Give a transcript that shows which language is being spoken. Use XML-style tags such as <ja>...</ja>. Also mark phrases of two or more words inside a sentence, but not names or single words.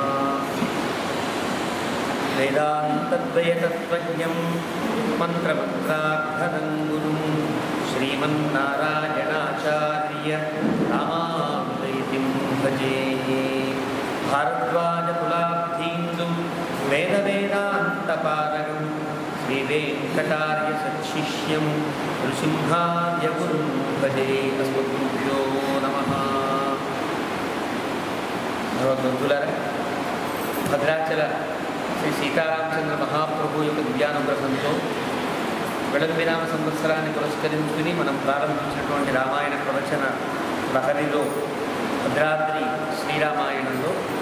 <sa>वेदान्तद्वयतत्त्वज्ञं मन्त्रमन्त्रार्थनं गुरुं श्रीमन्नारायणाचार्य रामानुजयतिं भजे भारद्वाजकुलाब्धीन्दुं वेदवेदान्तपारगं श्रीवेङ्कटार्यसच्छिष्यं नृसिंहार्यगुरुं भजे अस्मद्गुरुभ्यो नमः</sa> <te>భగవద్బంధులారా భద్రాచల శ్రీ సీతారామచంద్ర మహాప్రభు యొక్క దివ్యానుగ్రహంతో విళంబినామ సంవత్సరాన్ని పురస్కరించుకుని మనం ప్రారంభించినటువంటి రామాయణ ప్రవచన ప్రహరిలో భద్రాద్రి శ్రీరామాయణంలో</te>